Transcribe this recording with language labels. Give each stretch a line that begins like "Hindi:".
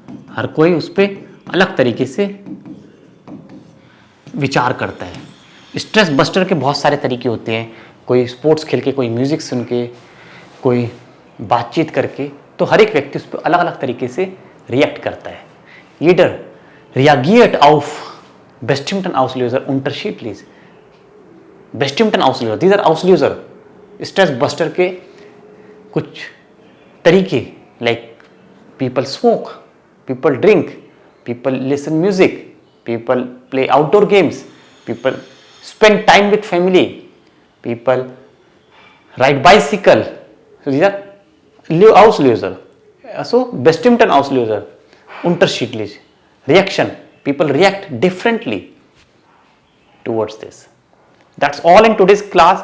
Hindi: हर कोई उस पर अलग तरीके से विचार करता है. स्ट्रेस बस्टर के बहुत सारे तरीके होते हैं, कोई स्पोर्ट्स खेल के, कोई म्यूजिक सुन के, कोई बातचीत करके. तो हर एक व्यक्ति उस पर अलग अलग तरीके से रिएक्ट करता है.
German: Jeder reagiert auf bestimmten Auslöser unterschiedlich. bestimmten Auslöser,
English: these are
German: Auslöser.
Hindi: Stress buster के कुछ तरीके,
English: Like people smoke, people drink, people listen music, people play outdoor games, people spend time with family, people ride bicycle. So these are Auslöser.
German: So bestimmten Auslöser, unterschiedlich.
English: Reaction, people react differently towards this. That's all in today's class.